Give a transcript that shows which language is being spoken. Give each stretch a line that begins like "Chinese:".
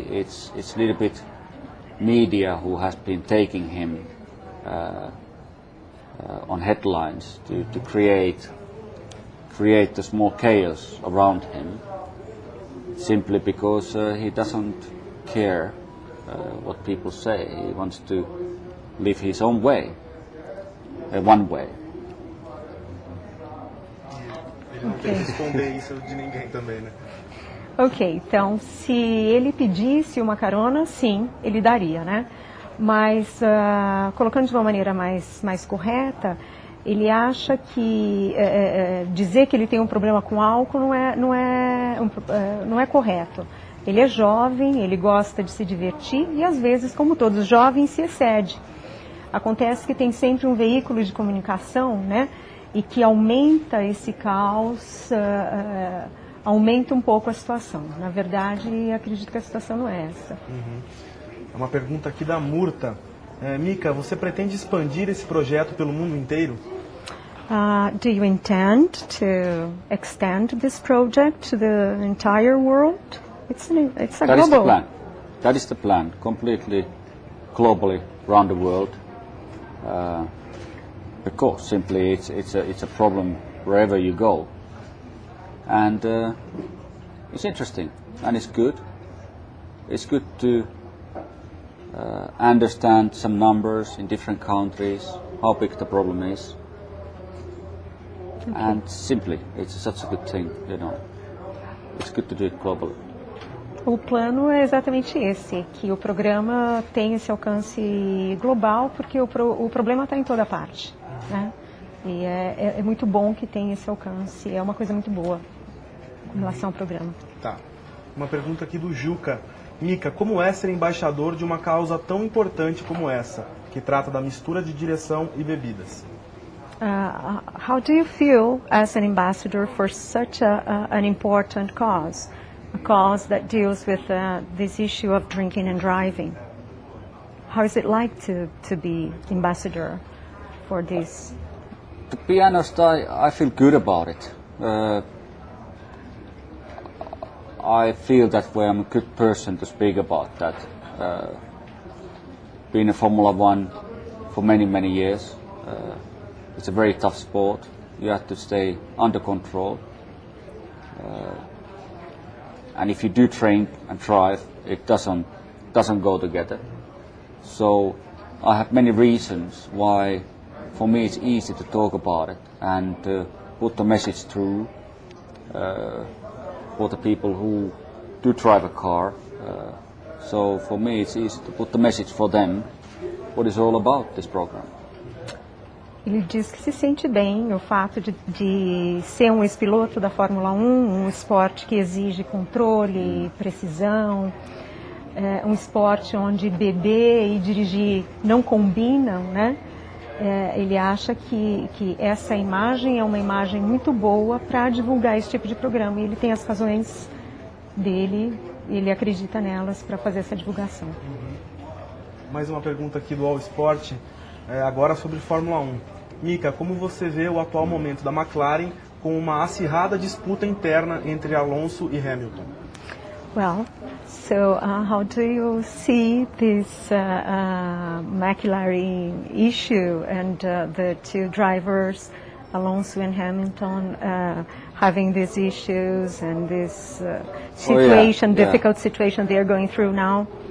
English: It's a little bit media who has been taking him on headlines to create the small chaos around him, simply because he doesn't care what people say. He wants to live his own way, one way.
Portuguese: Ele não tem que esconder isso de ninguém também, né? Ok, então se ele pedisse uma carona, sim, ele daria, né? Mas colocando de uma maneira mais correta, ele acha que dizer que ele tem um problema com álcool não é correto. Ele é jovem, ele gosta de se divertir e às vezes, como todos os jovens, se excede. Acontece que tem sempre um veículo de comunicação, né? E que aumenta esse caos, aumenta um pouco a situação. Na verdade, acredito que a situação não é essa. Uhum. É uma pergunta aqui da Murta. Mika, você pretende expandir esse projeto pelo mundo inteiro?
English: Do you intend to extend this project to the entire world? It's a global. is the plan. That is the plan. Completely, globally, around the world. Because simply it's a problem wherever you go, and it's interesting and it's good. It's good to understand some numbers in different countries, how big the problem is, and simply it's such a good thing, you know. It's good to do it globally.
Portuguese: O plano é exatamente esse, que o programa tem esse alcance global, porque o problema está em toda parte, né? E é muito bom que tenha esse alcance, é uma coisa muito boa em relação ao programa. Tá. Uma pergunta aqui do Juca. Mika, como é ser embaixador de uma causa tão importante como essa, que trata da mistura de direção e bebidas?
English: How do you feel as an ambassador for such an important cause? A cause that deals with this issue of drinking and driving. How is it like to be ambassador for this? To be honest, I feel good about it. I feel that way I'm a good person to speak about that. Being a Formula 1 for many years, it's a very tough sport. You have to stay under control. And if you do train and drive, it doesn't go together. So I have many reasons why, for me, it's easy to talk about it and put the message through for the people who do drive a car. So for me, it's easy to put the message for them what is all about this program.
Portuguese: Ele diz que se sente bem o fato de ser um ex-piloto da Fórmula 1, um esporte que exige controle, precisão, um esporte onde beber e dirigir não combinam, né? Ele acha que essa imagem é uma imagem muito boa para divulgar esse tipo de programa. E ele tem as razões dele ele acredita nelas para fazer essa divulgação. Mais uma pergunta aqui do UOL Sport, agora sobre Fórmula 1. Mika, como você vê o atual momento da McLaren com uma acirrada disputa interna entre Alonso e Hamilton?
English: Well, so how do you see this McLaren issue and the two drivers, Alonso and Hamilton, having these issues and this situation, difficult situation they are going through now?